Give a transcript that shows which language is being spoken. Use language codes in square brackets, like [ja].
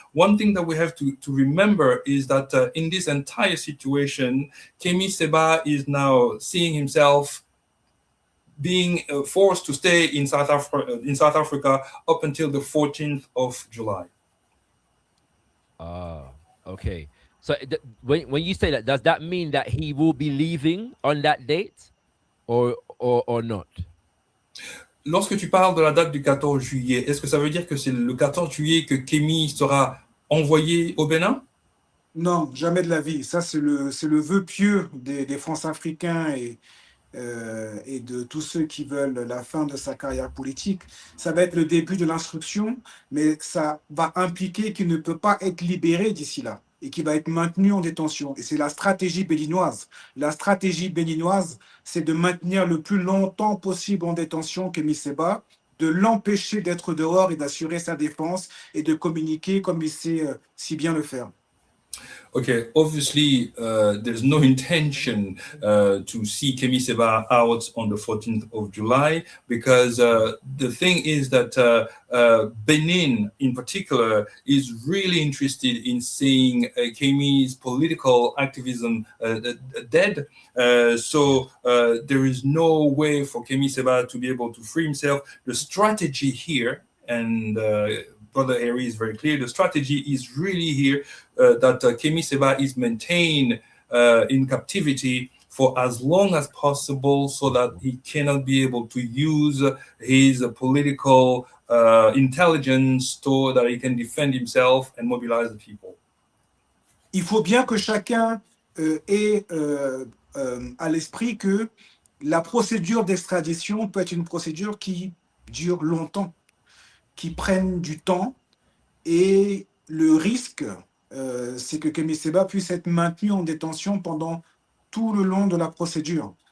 [en] One thing that we have to remember is that in this entire situation, Kemi Seba is now seeing himself being forced to stay in South Africa up until the 14th of July. Okay. So when you say that, does that mean that he will be leaving on that date or not? [fr] Lorsque tu parles de la date du 14 juillet, est-ce que ça veut dire que c'est le 14 juillet que Kemi sera envoyé au Bénin? Non, jamais de la vie. Ça, c'est le vœu pieux des France-Africains et de tous ceux qui veulent la fin de sa carrière politique. Ça va être le début de l'instruction, mais ça va impliquer qu'il ne peut pas être libéré d'ici là et qu'il va être maintenu en détention. Et c'est la stratégie béninoise. La stratégie béninoise, c'est de maintenir le plus longtemps possible en détention Kemi Seba, de l'empêcher d'être dehors et d'assurer sa défense et de communiquer comme il sait si bien le faire. [en] Okay, obviously, there's no intention to see Kemi Seba out on the 14th of July because the thing is that Benin, in particular, is really interested in seeing Kemi's political activism dead. So there is no way for Kemi Seba to be able to free himself. The strategy here, and Brother Hery is very clear, the strategy is really here that Kemi Seba is maintained in captivity for as long as possible so that he cannot be able to use his political intelligence so that he can defend himself and mobilize the people. [fr] Il faut bien que chacun ait à l'esprit que la procédure d'extradition peut être une procédure qui dure longtemps, qui prennent du temps, et le risque, c'est que Kemi Seba puisse être maintenu en détention pendant tout le long de la procédure.